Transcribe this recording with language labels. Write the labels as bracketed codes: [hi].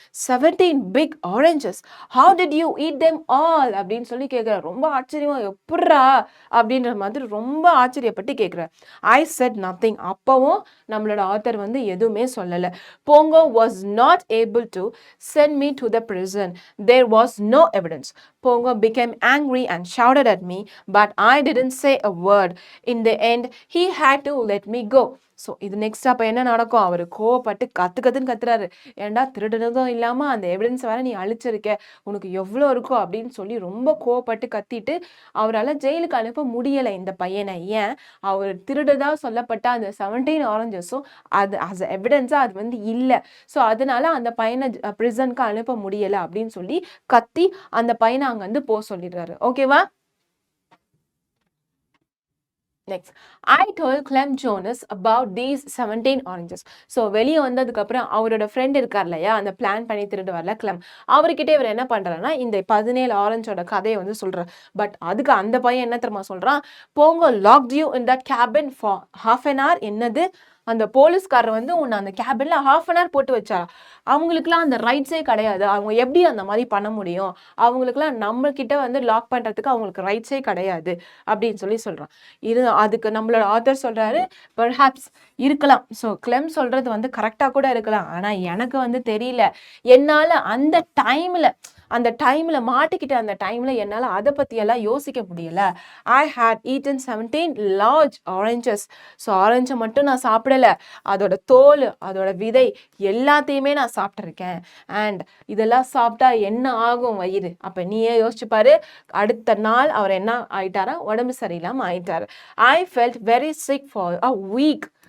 [en] 17 big oranges, how did you eat them all [ta] அப்படின்னு சொல்லி கேட்குறேன். ரொம்ப ஆச்சரியமா, எப்பட்றா அப்படின்ற மாதிரி ரொம்ப ஆச்சரியப்பட்டு கேட்குறார். [en] I said nothing. [ta] அப்பவும் நம்மளோட ஆத்தர் வந்து எதுவுமே சொல்லலை. [en] Pongo was not able to send me to the prison. There was no evidence. Pongo became angry and shouted at me, but I didn't say a word. In the end, he had to let me go. [ta] So இது next அப்போ என்ன நடக்கும், அவர் கோவப்பட்டு கத்துன்னு கத்துறாரு. ஏன்டா திருடுனதும் இல்லாமல் அந்த எவிடன்ஸ் வேற நீ அழிச்சிருக்க, உனக்கு எவ்வளோ இருக்கும் அப்படின்னு சொல்லி ரொம்ப கோவப்பட்டு கத்திட்டு அவரால் ஜெயிலுக்கு அனுப்ப முடியலை இந்த பையனை. ஏன், அவர் திருடுதா சொல்லப்பட்ட அந்த 17 ஆரஞ்சஸும் அது அஸ் எவிடன்ஸாக அது வந்து இல்லை. ஸோ அதனால அந்த பையனை பிரிசனுக்கு அனுப்ப முடியலை அப்படின்னு சொல்லி கத்தி அந்த பையனை அங்க வந்து போக சொல்லிடுறாரு. ஓகேவா. [en] Next, I told Clem Jonas about these 17 oranges. [ta] So வெளியே வந்ததுக்கப்புறம் அவரோட ஃப்ரெண்ட் இருக்கார் இல்லையா, அந்த பிளான் பண்ணி திருட்டு வரல கிளம், அவர்கிட்ட இவர் என்ன பண்ணுறாருன்னா இந்த 17 ஆரஞ்சோட கதையை வந்து சொல்கிறார். பட் அதுக்கு அந்த பையன் என்ன தெரியுமா சொல்கிறான், [en] Pongo locked you in that cabin for half an hour. [ta] என்னது, அந்த போலீஸ்காரர் வந்து உன்னை அந்த கேபின்ல ஹாஃப் அன் ஹவர் போட்டு வச்சாரா. அவங்களுக்குலாம் அந்த ரைட்ஸே கிடையாது. அவங்க எப்படி அந்த மாதிரி பண்ண முடியும்? அவங்களுக்குலாம் நம்ம கிட்ட வந்து லாக் பண்றதுக்கு அவங்களுக்கு ரைட்ஸே கிடையாது அப்படின்னு சொல்றான். அதுக்கு நம்மளோட ஆத்தர் சொல்றாரு, பெர்ஹாப்ஸ் இருக்கலாம். ஸோ கிளெம் சொல்றது வந்து கரெக்டா கூட இருக்கலாம். ஆனா எனக்கு வந்து தெரியல. என்னால அந்த டைம்ல மாட்டிக்கிட்ட அந்த டைம்ல என்னால அதை பத்தியெல்லாம் யோசிக்க முடியல. [en] I had eaten 17 large oranges. [ta] So ஆரஞ்சை மட்டும் நான் சாப்பிடல, அதோட தோல், அதோட விதை எல்லாத்தையுமே நான் சாப்பிட்ருக்கேன். அண்ட் இதெல்லாம் சாப்பிட்டா என்ன ஆகும் வயிறு? அப்ப நீயே யோசிச்சு பாரு. அடுத்த நாள் அவர் என்ன ஆயிட்டாரா? உடம்பு சரியில்லாம ஆயிட்டாரு. [en] I felt very sick for a week.